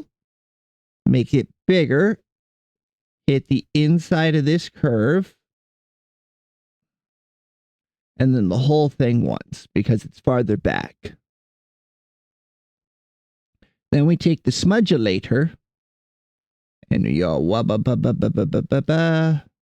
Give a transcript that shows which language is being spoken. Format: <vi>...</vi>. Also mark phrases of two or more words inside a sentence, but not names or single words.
<en>Make it bigger. Hit the inside of this curve. And then the whole thing once because it's farther back. Then we take the smudgulator and yo wabba ba ba ba ba ba ba ba.</en>